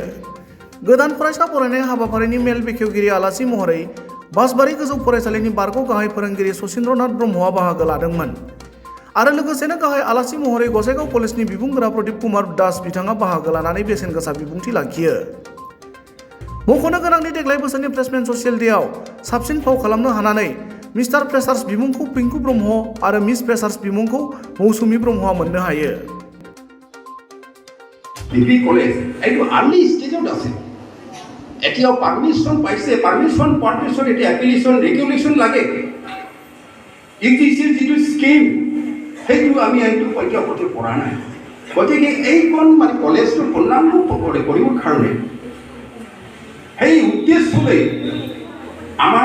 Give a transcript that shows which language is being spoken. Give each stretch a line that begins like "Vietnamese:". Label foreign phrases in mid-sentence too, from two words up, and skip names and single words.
Bodo: गोदान फरायसा बरायनाय हाबाफारिनि मेल बेखेवगिरि आलासि महरै बासबारि गोजौ फरायसालिनि बारग' गाहाय फोरोंगिरि सचिन्द्रनाथ ब्रह्मआ बाहागो लादोंमोन आरो लोगोसेनो गाहाय आलासि महरै गसाइगाव कलेजनि बिबुंगोरा प्रदीप कुमार दास बिथाङा बाहागो लानानै बेसेन गोसा बिबुंथि लाखियो। मख'नो गोनांदि देग्लाय बोसोरनि
English: freshmen social day
Bodo: साबसिन फाव खालामनो हानानै
English: Mister Freshers
Bodo: बिमुंखौ पिंकु ब्रह्म आरो
English: Miss Freshers
Bodo: बिमुंखौ मौसुमि ब्रह्मआ मोननो हायो।
English: degree college
Assamese: এইটো
English: early stage
Assamese: আছে। এতিয়াও পাৰ্মিশ্যন পাইছে, পাৰ্মিশ্যন পোৱাৰ পিছত এতিয়া
English: application regulation
Assamese: লাগে। ইউজিচিৰ যিটো স্কিম সেইটো আমি এইটো পৰ্যায়তে পৰা নাই। গতিকে এইখন মানে কলেজটো পূৰ্ণাংগ কৰিবৰ কাৰণে সেই উদ্দেশ্যলৈ আমাৰ